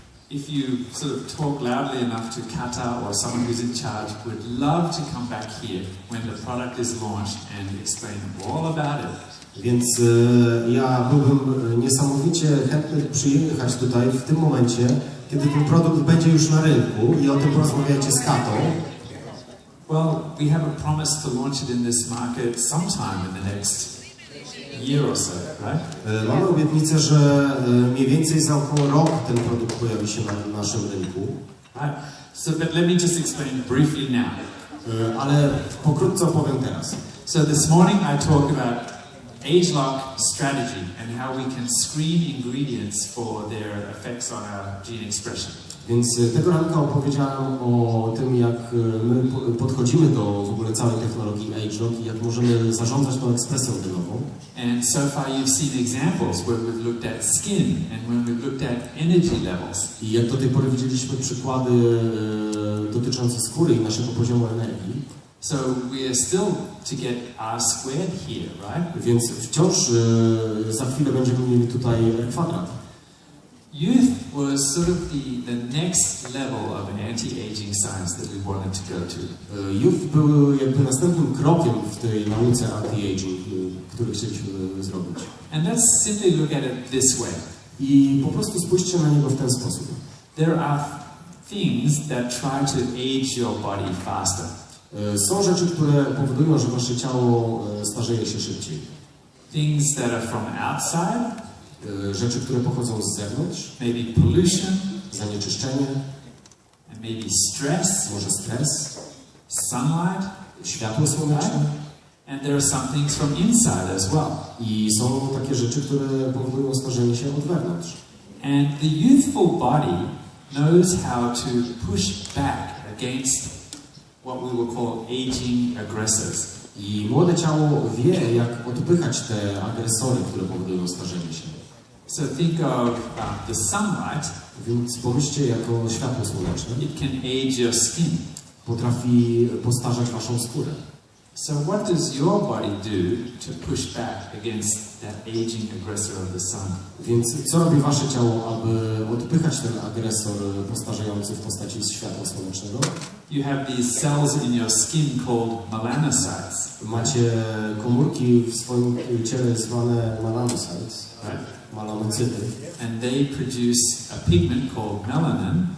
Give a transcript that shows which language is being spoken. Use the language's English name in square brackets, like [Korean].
[English] If you sort of talk loudly enough to Kata or someone who's in charge, would love to come back here when the product is launched and explain all about it. [Polish] Więc ja byłbym niesamowicie chętny przyjechać tutaj w tym momencie, kiedy ten produkt będzie już na rynku i o tym porozmawiacie z Katą. [English] Well, we have a promise to launch it in this market sometime in the next year or so, right? [Polish] Mamy obietnicę, że mniej więcej za około rok ten produkt pojawi się na naszym rynku. [English] Right. So, but let me just explain briefly now. [Polish] Ale pokrótce opowiem teraz. [English] So this morning I talked about age-lock strategy and how we can screen ingredients for their effects on our gene expression. [Polish] Więc tego ranka opowiedziałem o tym, jak my podchodzimy do w ogóle całej technologii age-lock i jak możemy zarządzać tą ekspresją genową. [English] And so far you've seen examples where we've looked at skin and when we've looked at energy levels. [Polish] I jak do tej pory widzieliśmy przykłady dotyczące skóry i naszego poziomu energii. [English] So we are still to get R squared here, right? [Polish] Więc wciąż za chwilę będziemy mieli tutaj kwadrat. [English] Youth was sort of the next level of an anti-aging science that we wanted to go to. [Polish] Youth był jakby następnym krokiem w tej nauce anti-aging, który chcieliśmy zrobić. [English] And let's simply look at it this way. [Polish] I po prostu spójrzcie na niego w ten sposób. [English] There are things that try to age your body faster. [Polish] Są rzeczy, które powodują, że wasze ciało starzeje się szybciej. [English] Things that are from outside. [Polish] Rzeczy, które pochodzą z zewnątrz. [English] Maybe pollution. [Polish] Zanieczyszczenie. [English] And maybe stress. [Polish] Może stres. [English] Sunlight. [Polish] Światło słoneczne. [English] And there are some things from inside as well. [Polish] I są takie rzeczy, które powodują starzenie się od wewnątrz. [English] And the youthful body knows how to push back against what we will call aging aggressors. [Polish] I młode ciało wie, jak odpychać te agresory, które powodują starzenie się. [English] So think of the sunlight. [Polish] Więc pomyślcie jako światło słoneczne. [English] It can age your skin. [Polish] Potrafi postarzać waszą skórę. [English] So what does your body do to push back against that aging aggressor of the sun? [Polish] Więc co robi wasze ciało, aby odpychać ten agresor postarzający w postaci światła słonecznego? [English] You have these cells in your skin called melanocytes. [Polish] Macie komórki w swoim ciele zwane melanocytes, [English] right? [Polish] melanocyty. [English] And they produce a pigment called melanin.